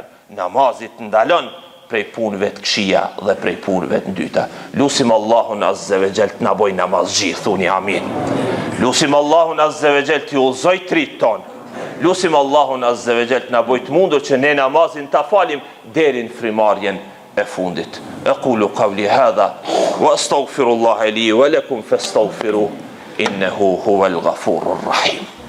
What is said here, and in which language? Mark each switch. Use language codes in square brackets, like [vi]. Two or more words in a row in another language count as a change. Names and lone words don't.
[sq] Namazit ndalon prej punëve të këshia dhe prej punëve të ndyta. Lusim Allahun [ar] عز وجل [sq] të na boj namaz gjithë, thuni amin. Lusim Allahun [ar] عز وجل [sq] të ullzoj trit ton. Lusim Allahun [ar] عز وجل [sq] të na boj të mundur që ne namazin ta falim deri në frimarjen e fundit. [ar] أقول قولي هذا وأستغفر الله لي ولكم فاستغفروه إنه هو الغفور الرحيم.